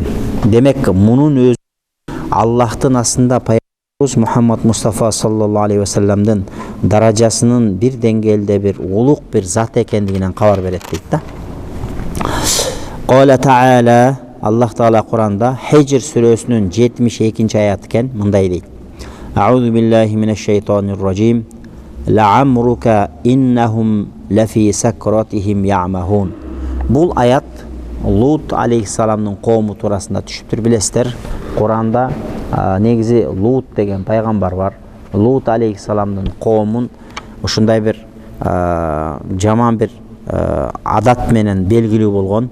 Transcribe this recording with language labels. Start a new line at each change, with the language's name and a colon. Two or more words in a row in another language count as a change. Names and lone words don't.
Kyrgyz: Демек, мунун өзү Аллахтын астында пайгамбарыбыз Мухаммад Мустафа
Arabic: صلى الله عليه وسلم
Kyrgyz: даражасынын бир деңгээлде бир улук бир зат экендигинен кабар берет дейт да.
Arabic: قال تعالى,
Kyrgyz: Аллах Таала Куранда Хижр сүрөсүнүн 72-аят экен, мындай дейт.
Arabic: أعوذ بالله من الشيطان الرجيم. لعمرك إنهم لفي سكرتهم يعمهون.
Kyrgyz: Бул аят Лут алейхиссаламдын коому туурасында түшүптүр, билесиздер. Куранда негизи Лут деген пайгамбар бар. Лут алейхиссаламдын коомун ушундай бир жаман бир адат менен белгилүү болгон.